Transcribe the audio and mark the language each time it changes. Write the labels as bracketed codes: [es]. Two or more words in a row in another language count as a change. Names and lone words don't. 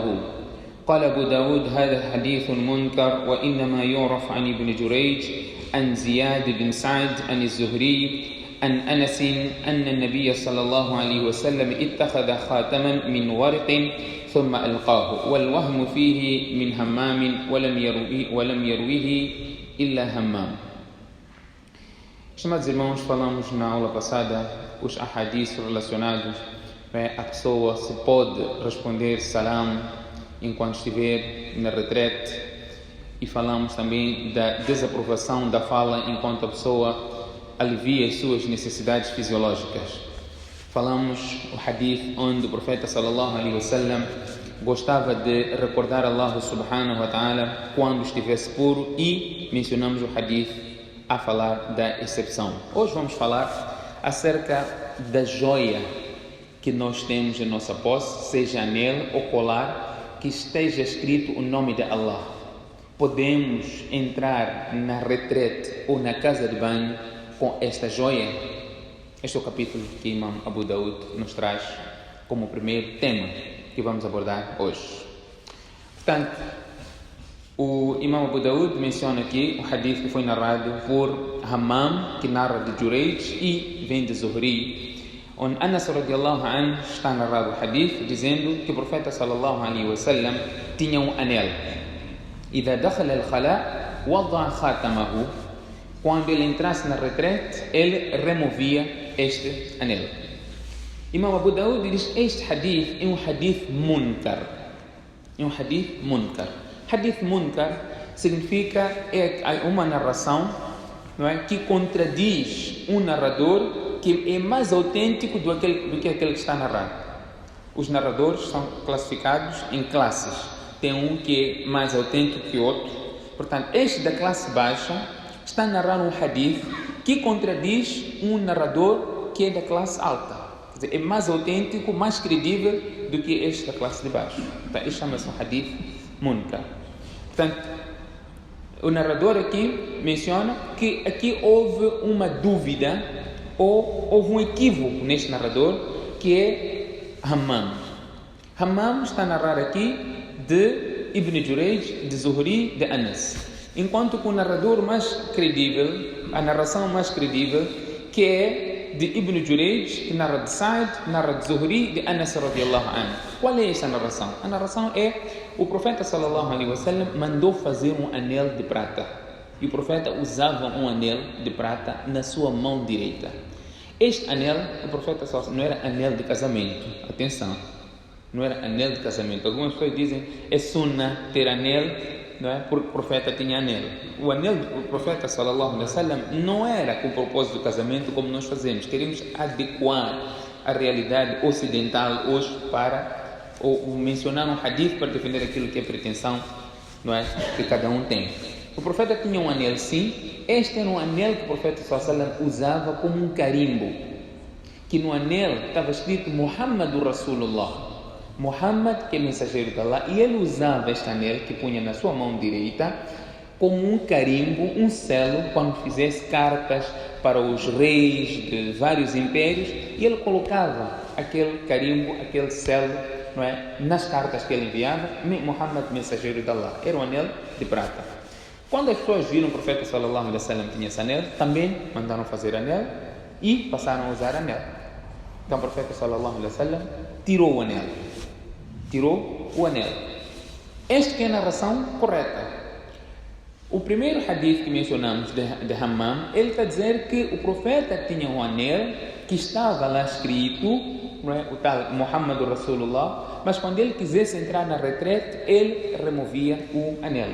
[ar] قال أبو داود: هذا حديث منكر، وإنما يعرف عن ابن جريج عن زياد بن سعد عن الزهري عن أنس أن النبي صلى الله عليه وسلم اتخذ خاتما من ورق ثم ألقاه، والوهم فيه من همام ولم يرويه إلا همام. [pt] Estimados irmãos, falamos na aula passada os ahadiths relacionados a pessoa se pode responder salam enquanto estiver na retrete, e falamos também da desaprovação da fala enquanto a pessoa alivia as suas necessidades fisiológicas. Falamos o hadith onde o profeta [ar] صلى الله عليه وسلم [pt] gostava de recordar [ar] الله سبحانه وتعالى [pt] quando estivesse puro, e mencionamos o hadith a falar da exceção. Hoje vamos falar acerca da joia que nós temos em nossa posse, seja anel ou colar, que esteja escrito o nome de Allah. Podemos entrar na retrete ou na casa de banho com esta joia? Este é o capítulo que Imam Abu Daud nos traz como primeiro tema que vamos abordar hoje. Portanto, o Imam Abu Daud menciona aqui o hadith que foi narrado por Hammam, que narra de Jurayj e vem de Zuhri, onde Anas [ar] رضي الله عنه [pt] está narrado o hadith dizendo que o profeta [ar] صلى الله عليه وسلم [pt] tinha um anel. [ar] إذا دخل الخلاء وضع خاتمه. [pt] Quando ele entrasse na retrete, ele removia este anel. Imam Abu Daud diz: este hadith é um [ar] حديث منكر. [pt] É um [ar] حديث منكر. حديث منكر [pt] significa uma narração, não é, que contradiz um narrador que é mais autêntico do que aquele que está narrado. Os narradores são classificados em classes. Tem um que é mais autêntico que o outro. Portanto, este da classe baixa está a narrar um hadith que contradiz um narrador que é da classe alta. Quer dizer, é mais autêntico, mais credível do que este da classe de baixo. Então, este chama-se um [ar] حديث منكر. [pt] Portanto, o narrador aqui menciona que aqui houve uma dúvida ou houve um equívoco neste narrador, que é Hammam. Hammam está a narrar aqui de Ibn Jurayj, de Zuhri, de Anas. Enquanto que o narrador mais credível, a narração mais credível, que é de Ibn Jurayj, que narra de Sa'd, narra de Zuhri, de Anas [ar] رضي الله عنه. [pt] Qual é esta narração? A narração é: o profeta [ar] صلى الله عليه وسلم [pt] mandou fazer um anel de prata. E o profeta usava um anel de prata na sua mão direita. Este anel, o profeta não era anel de casamento. Atenção, não era anel de casamento. Algumas pessoas dizem é sunnah ter anel, não é? Porque o profeta tinha anel. O anel do profeta [ar] صلى الله عليه وسلم [pt] não era com o propósito do casamento como nós fazemos. Queremos adequar a realidade ocidental hoje para ou mencionar um hadith para defender aquilo que é pretensão, não é, que cada um tem. O profeta tinha um anel, sim. Este era um anel que o profeta [ar] صلى الله عليه وسلم [pt] usava como um carimbo, que no anel estava escrito [ar] محمد رسول الله, [pt] Muhammad, que é mensageiro de Allah, e ele usava este anel que punha na sua mão direita como um carimbo, um selo, quando fizesse cartas para os reis de vários impérios, e ele colocava aquele carimbo, aquele selo, não é, nas cartas que ele enviava. Muhammad, mensageiro de Allah. Era um anel de prata. Quando as pessoas viram o profeta [ar] صلى الله عليه وسلم [pt] tinha esse anel, também mandaram fazer anel e passaram a usar anel. Então o profeta [ar] صلى الله عليه وسلم [pt] tirou o anel. Tirou o anel. Esta que é a narração correta. O primeiro hadith que mencionamos de Hammam, ele está a dizer que o profeta tinha um anel que estava lá escrito, não é? O tal [ar] محمد رسول الله, [pt] mas quando ele quisesse entrar na retrete, ele removia o anel.